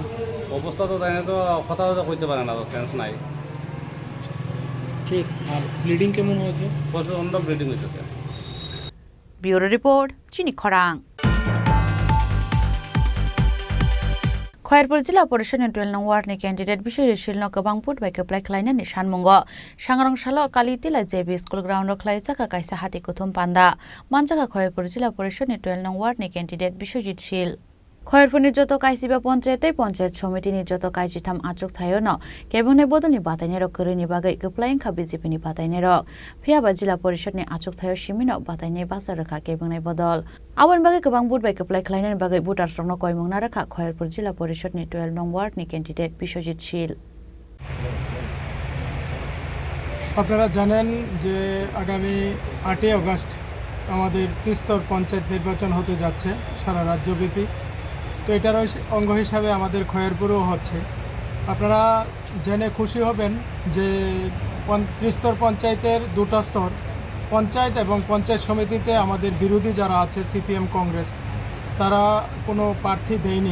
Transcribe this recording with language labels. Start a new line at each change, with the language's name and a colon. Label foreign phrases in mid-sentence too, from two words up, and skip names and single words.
Bangla: অবস্থা তো তাই তো কথাও তো কইতে পারে না তো সেন্স নাই ঠিক আর ব্লিডিং কেমন হয়েছে প্রচণ্ড ব্লিডিং হইতেছে
English: bureau report
Kok Borok: চিনি খরাং খয়ারপুর जिल्ला परिषदनि 12 नं वार्डनि कैंडिडेट बिसोर शिलनो गोबां बुट बाय केप्लाय खालायनानै सानमुंग सांग्रांशाल काली तिला जेबी
English: school ground
Kok Borok: खालायजाका कायसा हाति कुथुम पान्दा मानजाका खयारपुर जिल्ला परिषदनि 12 नं वार्डनि कैंडिडेट बिश्वजित शील खयारपुरनि जत कायसिबा पञ्चायत समितिनि जत कायजिथाम आचुक थायोनो केबुंनि बदलनि बातायनाय रक गोरोनि बागै गोप्लायंखा बीजेपीनि बातायनाय रक फियाबा जिल्ला परिषदनि आचुक थायो सिमिनो बातायनाय बासा रखा केबुंनि बदल आवन बागै गोबां बुट बाय केप्लाय खालायनायनि बागै बुटार स्रंनो कयमुंना रखा खयारपुर जिल्ला परिषदनि 12 नं वार्डनि कैंडिडेट बिश्वजित शील
Bangla: আপনারা জানেন যে আগামী 8 আগস্ট আমাদের ত্রিস্তর পঞ্চায়েত নির্বাচন হতে যাচ্ছে সারা রাজ্যব্যাপী তো এটার অঙ্গ হিসাবে আমাদের খয়ারপুরেও হচ্ছে আপনারা জেনে খুশি হবেন যে ত্রিস্তর পঞ্চায়েতের দুটো স্তর পঞ্চায়েত এবং পঞ্চায়েত সমিতিতে আমাদের বিরোধী যারা আছে সিপিএম কংগ্রেস তারা কোনো প্রার্থী দেয়নি।